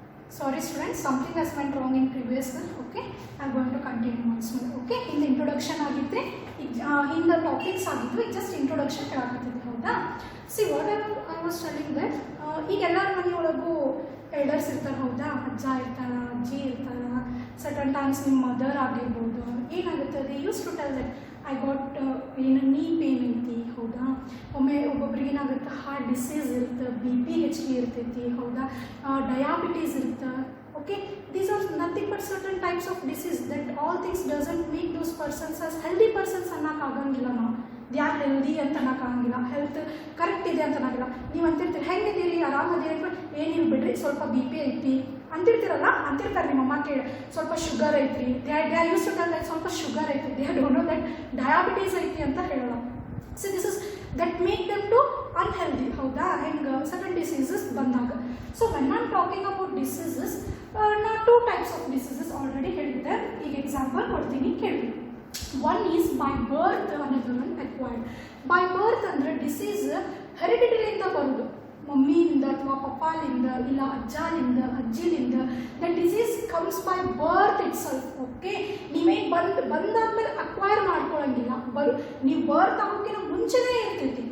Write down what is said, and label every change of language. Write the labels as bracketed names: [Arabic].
[English] Sorry students, something has went wrong in previous one. Okay, I am going to continue once more. Okay, in the introduction [Kannada] ಆಗಿದ್ರೆ [English] in the topics [Kannada] ಆಗಿದ್ವು, [English] just introduction [Kannada] ಹೇಳಾಕತ್ತಿದ್ದೆ ಹೌದಾ. [English] See what I was telling that [Kannada] ಈಗ ಎಲ್ಲರ ಮನೆಯೊಳಗೂ elders ಇರ್ತಾರೆ ಹೌದಾ, ಅಜ್ಜ ಇರ್ತಾರ, ಅಜ್ಜಿ ಇರ್ತಾರ, ಸರ್ಟನ್ ಟೈಮ್ಸ್ ನಿಮ್ಮ ಮದರ್ ಆಗಿರ್ಬೋದು. ಏನಾಗುತ್ತೆ [English] they use to tell that I got [Kannada] ಏನು [English] ನೀ ಪೇನ್ [Kannada] ಐತಿ ಹೌದಾ. ಒಮ್ಮೆ ಒಬ್ಬೊಬ್ರಿಗೆ ಏನಾಗುತ್ತೆ ಹಾರ್ಟ್ ಡಿಸೀಸ್ ಇರುತ್ತೆ, ಬಿ ಪಿ ಹೆಚ್ಚಿಗೆ ಇರ್ತೈತಿ ಹೌದಾ, ಡಯಾಬಿಟೀಸ್ ಇರುತ್ತೆ. [English] okay, these are nothing but certain types of disease that all things doesn't make those persons as healthy persons [Kannada] ಅನ್ನೋಕ್ಕಾಗಂಗಿಲ್ಲ. ನಾವು ಯಾರು ಹೆಲ್ದಿ ಅಂತ ಅನ್ನೋಕ್ಕಾಗಂಗಿಲ್ಲ, ಹೆಲ್ತ್ ಕರೆಕ್ಟ್ ಇದೆ ಅಂತ ಅನ್ನೋಂಗಿಲ್ಲ. ನೀವು ಅಂತಿರ್ತೀರಿ ಹೆಂಗಿದ್ದೀರಿ ಆರಾಮದಿರಿ ಅಂದ್ಬಿಟ್ಟು ನೀವು ಬಿಡ್ರಿ ಸ್ವಲ್ಪ ಬಿ ಪಿ ಐತಿ ಅಂತಿರ್ತೀರಲ್ಲ, ಅಂತಿರ್ತಾರೆ ನಿಮ್ಮ ಅಮ್ಮ ಕೇಳಿ ಸ್ವಲ್ಪ ಶುಗರ್ ಐತ್ರಿ, [English] they use to tell that [Kannada] ಸ್ವಲ್ಪ ಶುಗರ್ ಐತಿ, [English] they don't know that [Kannada] diabetes ಐತಿ ಅಂತ ಹೇಳೋಲ್ಲ. [English] so this is that make them to unhealthy [Kannada] ಹೌದಾ, ಹೆಂಗೆ ಸಡನ್ ಡಿಸೀಸಸ್ ಬಂದಾಗ. [English] so when I am talking about diseases, ನಾ 2 types of diseases already [Kannada] ಹೇಳಿದ್ದೆ. ಈಗ ಎಕ್ಸಾಂಪಲ್ ಕೊಡ್ತೀನಿ ಕೇಳಿ. [English] One is by birth, another one acquired. By birth [Kannada] ಅಂದರೆ disease ಹೆರಿಡಿಟರಿಯಿಂದ ಬರೋದು, ಮಮ್ಮಿಯಿಂದ ಅಥವಾ ಪಪ್ಪಾಲಿಂದ ಇಲ್ಲ ಅಜ್ಜಾಲಿಂದ ಅಜ್ಜಿಲಿಂದ. [English] The disease comes by birth itself. [Kannada] Okay, ನೀವೇನು ಬಂದಾದ್ಮೇಲೆ ಅಕ್ವೈರ್ ಮಾಡ್ಕೊಳ್ಳಂಗಿಲ್ಲ, ನೀವು ಬರ್ತ್ ಆಗೋಕ್ಕಿಂತ ಮುಂಚೆನೇ ಇರ್ತೈತಿ.